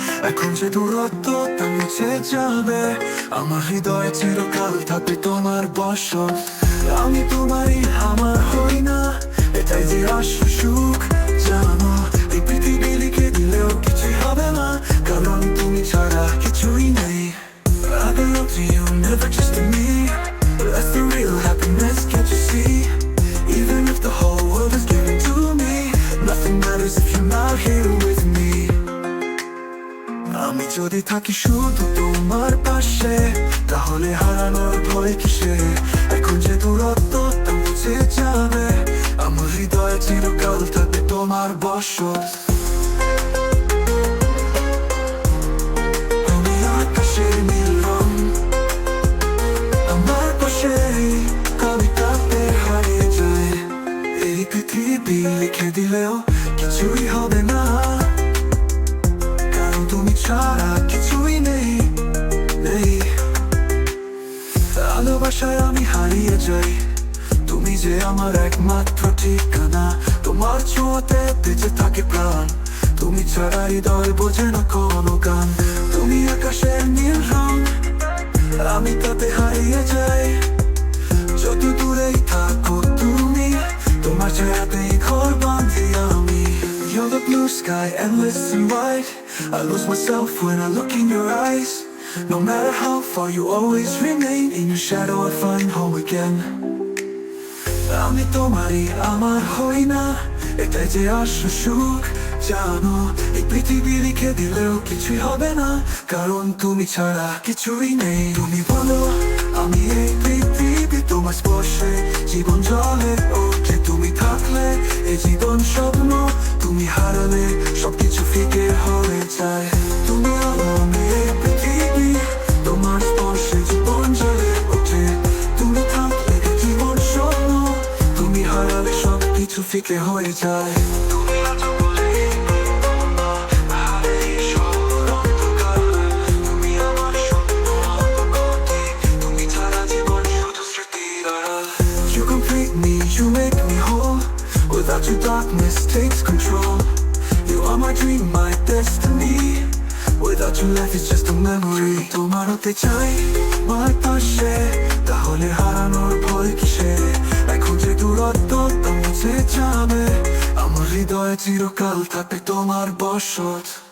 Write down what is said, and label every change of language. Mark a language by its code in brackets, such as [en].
[bn] এখন যে দূরত্বটা মুছে যাবে, আমার হৃদয় চিরকাল থাকবে তোমার বসত। আমি তোমারই, আমার হই না, এটাই যে আসল সুখ জানো। এই পৃথিবী লিখে দিলেও কিছুই হবে না, কারণ তুমি ছাড়া কিছুই নেই। [en] I belong to you, never just to me. That's the real happiness, can't you see? Even if the whole world is given to me, nothing matters if you're not here with me. আমি [bn] যদি থাকি শুধু তোমার পাশে, তাহলে হারানোর ভয় কিসে? এখন যে দূরত্বটা মুছে যাবে, আমার হৃদয়ে চিরকাল থাকবে তোমার বসত। আমি আকাশের নীল রং, আমার পাশে কবিতাতে হারিয়ে যায়। এই পৃথিবী লিখে দিলেও কিছুই হবে না, কারণ তুমি ছাড়া কিছুই নেই। ভালোবাসায় আমি হারিয়ে যাই, তুমি যে আমার একমাত্র ঠিকানা। তোমার ছোঁয়াতে বেঁচে থাকে প্রাণ, তুমি ছাড়া হৃদয় বোঝে না কোনো গান। তুমি আকাশের নীল রং, আমি তাতে হারিয়ে যাই। যত দূরেই থাকো তুমি, তোমার ছায়াতেই ঘর বাঁধি আমি। [en] You're the blue sky, endless and wide. I lose myself when I look in your eyes. No matter how far, you always remain. In your shadow I find home again. [bn] আমি তোমারই আমার হই না, এটাই যে আসল সুখ জানো। এই পৃথিবী লিখে দিলেও কিছুই হবে না, কারণ তুমি ছাড়া কিছুই নেই। তুমি বলো আমি এই পৃথিবী, তোমার স্পর্শে জীবন জ্বলে ওঠে। তুমি থাকলে এই জীবন স্বপ্ন, তুমি হারালে সবকিছু ফিকে হয়ে যায়। তুমি আলো আমি এই পৃথিবী, তোমার স্পর্শে জীবন জ্বলে ওঠে। তুমি থাকলে এই জীবন স্বপ্ন, তুমি হারালে সবকিছু ফিকে হয়ে যায়। তুমি আছো বলেই আরে এই শহর অন্ধকার, তুমি আমার স্বপ্ন অপগতি, তুমি ছাড়া জীবন শুধু স্মৃতির আড়াল। [en] You complete me, you make me whole. Without you darkness takes control. You are my dream, my destiny. Without you life is just a memory. [bn] তোমার হতে চাই আমার পাশে, তাহলে হারানোর ভয় কিসে? এখন যে দূরত্বটা মুছে যাবে, আমার হৃদয়ে চিরকাল থাকবে তোমার বসত।